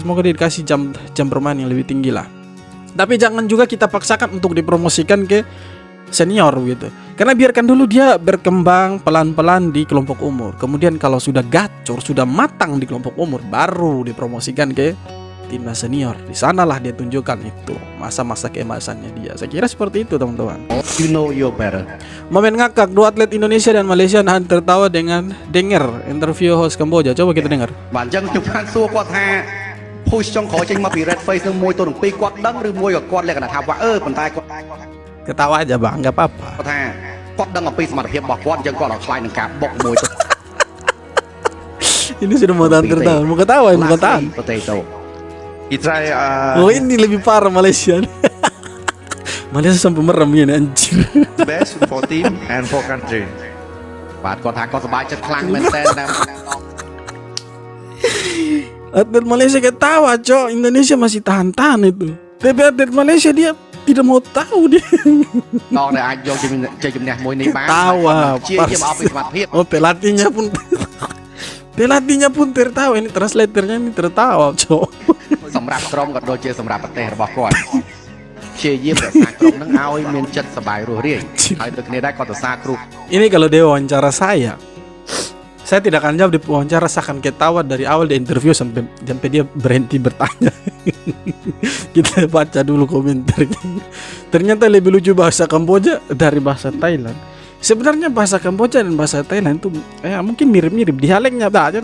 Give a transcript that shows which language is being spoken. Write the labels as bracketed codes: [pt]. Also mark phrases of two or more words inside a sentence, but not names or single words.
[id] Semoga dia dikasih jam bermain yang lebih tinggi lah. Tapi jangan juga kita paksakan untuk dipromosikan ke senior gitu. Karena biarkan dulu dia berkembang pelan-pelan di kelompok umur. Kemudian kalau sudah gacor, sudah matang di kelompok umur, baru dipromosikan ke timnas senior. Di sanalah dia tunjukkan itu masa-masa keemasannya dia. Saya kira seperti itu, teman-teman. [en] You know you're better. [id] Momen ngakak, dua atlet Indonesia dan Malaysia nahan tertawa dengan denger interview host Kamboja. Coba kita dengar. [km] បាទអញ្ចឹងខ្ញុំបានសួរគាត់ថា push ចុងក្រោយចេញមកពី [en] red face [km] នឹងមួយទៅនឹងពីរគាត់ដឹងឬមួយក៏គាត់លក្ខណៈថាវ៉ាប៉ុន្តែគាត់ [id] Ketawa aja bang, nggak apa-apa. [km] គាត់ថាគាត់ដឹងអំពីសមត្ថភាពរបស់គាត់យើងគាត់ឲ្យខ្លាចនឹងការបុកមួយទៅ [id] Ini sudah mau tahan, mau ketawa, mau tahan. potato [en] He try [id] Oh ini lebih parah Malaysia nih. Malaysia sampai merem ini anjing. [en] best for team and for country. [km] បាទគាត់ថាគាត់សប្បាយចិត្តខ្លាំងមែនតើតាម [id] Atlet Malaysia ketawa cok, Indonesia masih tahan-tahan itu. Tapi atlet Malaysia dia tidak mau tahu dia. [km] ដល់តែអាចយកជំនះមួយនេះបាន [id] Tawa [km] ជាយាមអស់ពីសមត្ថភាព [id] Oh pelatihnya pun tertawa. Ini translatornya ini tertawa cok. [km] សម្រាប់ក្រុមក៏ដូចជាសម្រាប់ប្រទេសរបស់គាត់ជាយាមរក្សាក្រុមនឹងឲ្យមានចិត្តសប្បាយរស់រាយហើយដូចគ្នាដែរគាត់សរសើរគ្រូ [id] Ini kalau dia wawancara saya tidak akan jawab di wawancara, saya akan ketawa dari awal di interview sampai dia berhenti bertanya. Kita baca dulu komentarnya. Ternyata lebih lucu bahasa Kamboja dari bahasa Thailand. Sebenarnya bahasa Kamboja dan bahasa Thailand itu mungkin mirip-mirip dialeknya aja.